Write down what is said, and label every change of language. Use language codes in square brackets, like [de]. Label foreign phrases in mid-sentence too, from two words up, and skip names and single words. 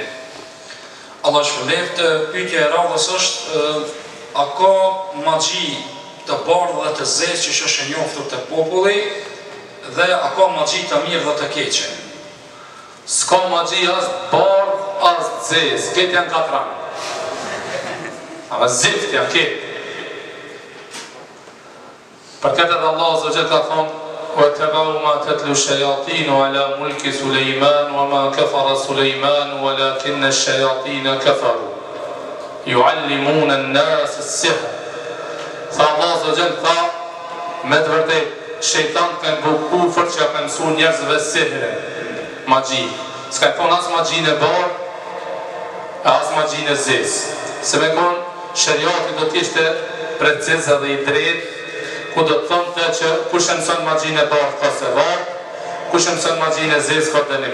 [sq] Allah shpëleft, pyetja e radhës është, a ka magji të bardhë dhe të zezë që është e njoftur të populli, dhe a ka magji të mirë dhe të keqe? S'ka magji as bardh, as zez, këtë janë katran. Ama zift janë këtë. Për këtë edhe Allah [ar] عز وجل [sq] ka thonë: [ar] "واتبعوا ما تتلو الشياطين على ملك سليمان وما كفر سليمان ولكن الشياطين كفروا يعلمون الناس السحر." [sq] Tha Allah [ar] عز وجل, [sq] tha, me të vërtetë shejtanët kanë bërë kufër që ja kanë mësuar njerëzve sihrin. Magji. S'ka thonë as magjin e bardh, as magjin e zezë. Se me konë, shëriati do t'ishte precizë dhe i drejtë, ku do të thonë të që kush e mëson magjin e bardh ka se varë, kush e mëson magjin e zezë ka dënim.